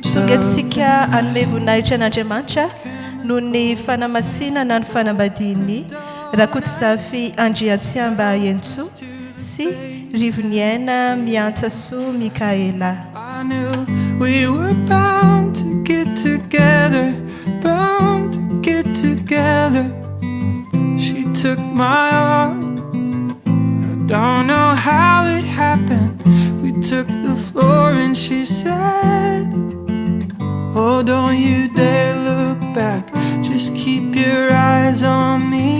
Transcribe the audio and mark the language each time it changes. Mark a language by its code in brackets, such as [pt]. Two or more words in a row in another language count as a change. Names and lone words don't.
[mg] mangetitsika anome voninahitra an'Andriamanitra noho ny fanamasinana ny fanambadiany Rakotsafy Andriantsiamba Henintsoa sy Rivoniaina Miantsa Soa Mikaela. [en] I knew we were bound to get together, bound to get together. She took my arm, I don't know how it happened. We took the floor and she said, oh, don't you dare look back, just keep your eyes on me.